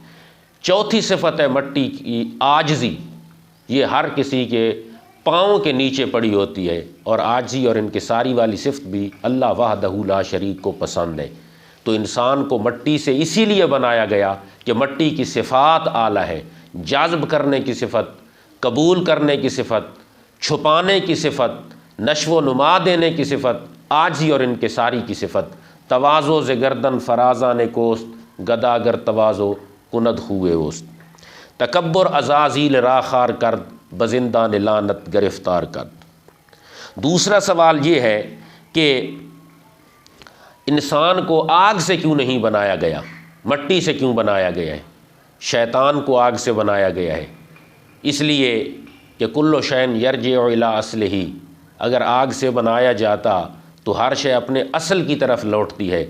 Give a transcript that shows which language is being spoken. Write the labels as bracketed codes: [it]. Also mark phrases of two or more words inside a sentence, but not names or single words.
[ur] چوتھی صفت ہے مٹی کی عاجزی۔ یہ ہر کسی کے پاؤں کے نیچے پڑی ہوتی ہے، اور عاجزی اور انکساری والی صفت بھی [ar] اللہ وحدہ لا شریک [ur] کو پسند ہے۔ تو انسان کو مٹی سے اسی لیے بنایا گیا کہ مٹی کی صفات اعلیٰ ہے، جذب کرنے کی صفت، قبول کرنے کی صفت، چھپانے کی صفت، نشو و نما دینے کی صفت، عاجزی اور انکساری کی صفت۔ [fa] تواضع ز گردن فرازان کوست، گدا گر تواضع کند ہوئے اوست۔ تکبر عزازیل را خار کرد، بزندان لعنت گرفتار کرد۔ [ur] دوسرا سوال یہ ہے کہ انسان کو آگ سے کیوں نہیں بنایا گیا، مٹی سے کیوں بنایا گیا ہے؟ شیطان کو آگ سے بنایا گیا ہے، اس لیے کہ [ar] کل شین یرجع الی اصلہ، [ur] اگر آگ سے بنایا جاتا تو ہر شے اپنے اصل کی طرف لوٹتی ہے۔